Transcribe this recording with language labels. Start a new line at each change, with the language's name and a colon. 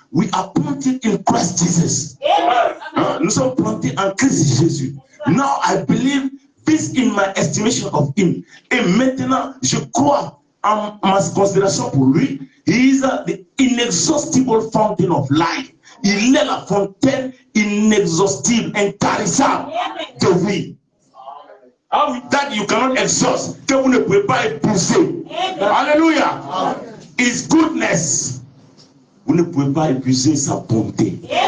English: We are planted in Christ Jesus.
French: Nous sommes plantés en Christ Jésus.
English: Now I believe this in my estimation of him.
French: Et maintenant, je crois en ma considération pour lui.
English: He is the inexhaustible fountain of life.
French: Il est la fontaine inexhaustible, intarissable de vie.
English: That you cannot exhaust,
French: que vous ne pouvez pas épuiser. Alléluia.
English: His goodness.
French: Vous ne pouvez pas épuiser sa bonté.